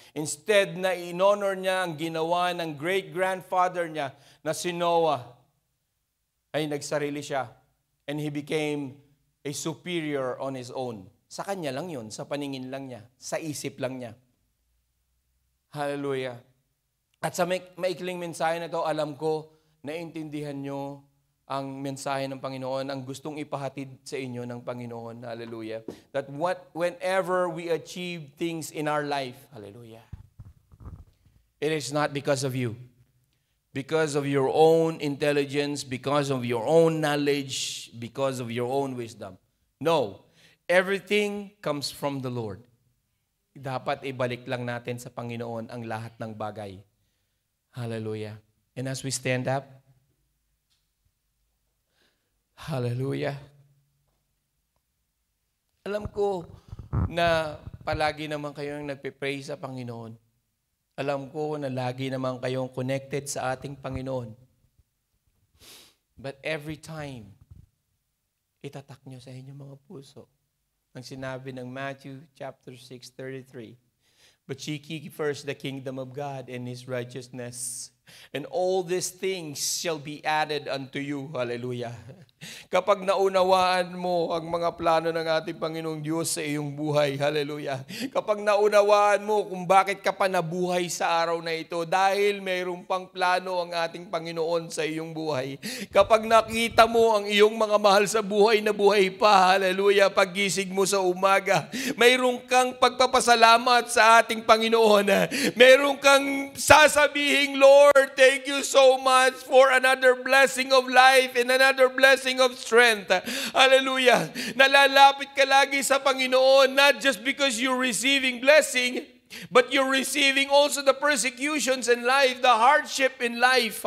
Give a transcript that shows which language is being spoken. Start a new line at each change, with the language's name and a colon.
Filipino: Instead na in-honor niya ang ginawa ng great-grandfather niya na si Noah, ay nagsarili siya.
English: And he became a superior on his own.
Filipino: Sa kanya lang yun, sa paningin lang niya, sa isip lang niya. Hallelujah. At sa maikling mensahe na ito, alam ko, naintindihan nyo ang mensahe ng Panginoon, ang gustong ipahatid sa inyo ng Panginoon. Hallelujah.
English: That whenever we achieve things in our life, hallelujah, it is not because of you. Because of your own intelligence, because of your own knowledge, because of your own wisdom. No. Everything comes from the Lord.
Filipino: Dapat ibalik lang natin sa Panginoon ang lahat ng bagay. Hallelujah.
English: And as we stand up, hallelujah.
Filipino: Alam ko na palagi naman kayong nagpe-pray sa Panginoon. Alam ko na lagi naman kayong connected sa ating Panginoon.
English: But every time,
Filipino: itatak nyo sa inyong mga puso ang sinabi ng Matthew chapter 6:33.
English: But seek ye first the kingdom of God and His righteousness, and all these things shall be added unto you. Hallelujah.
Filipino: Kapag naunawaan mo ang mga plano ng ating Panginoong Diyos sa iyong buhay, hallelujah. Kapag naunawaan mo kung bakit ka pa nabuhay sa araw na ito, dahil mayroong pang plano ang ating Panginoon sa iyong buhay. Kapag nakita mo ang iyong mga mahal sa buhay na buhay pa, hallelujah, paggising mo sa umaga, mayroong kang pagpapasalamat sa ating Panginoon. Mayroong kang sasabihing,
English: Lord, thank you so much for another blessing of life and another blessing of strength. Hallelujah.
Filipino: Nalalapit ka lagi sa Panginoon,
English: not just because you're receiving blessing, but you're receiving also the persecutions in life, the hardship in life.